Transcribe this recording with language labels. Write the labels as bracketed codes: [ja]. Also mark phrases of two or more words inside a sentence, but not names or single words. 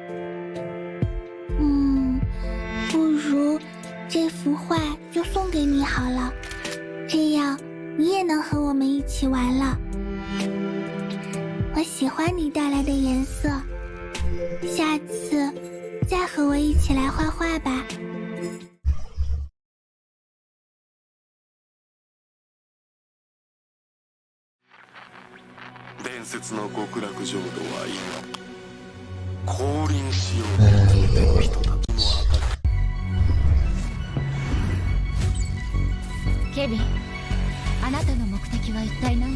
[zh] 不如这幅画就送给你好了，这样你也能和我们一起玩了。我喜欢你带来的颜色，下次再和我一起来画画吧。 [ja] 伝説の極楽浄土は今降臨しようとしている人たちのケビン、あなたの目的は一体何？